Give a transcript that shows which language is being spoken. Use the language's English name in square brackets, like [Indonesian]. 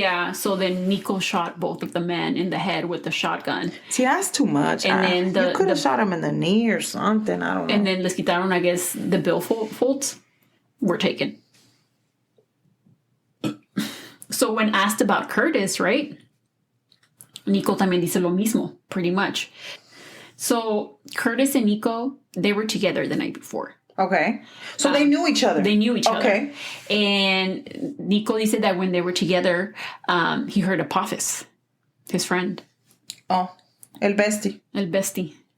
[English] Yeah, so then Nikko shot both of the men in the head with the shotgun. See, that's too much. And then you could have shot him in the knee or something. I don't know. And then [Spanish] les quitaron, [English] I guess, the billfolds were taken. So when asked about Curtis, right? [Spanish] Nikko también dice lo mismo, [English] pretty much. So Curtis and Nikko, they were together the night before. Okay. So they knew each other. They knew each other. Okay. And Nikko said that when they were together, he heard Apophis, his friend. Oh, el bestie.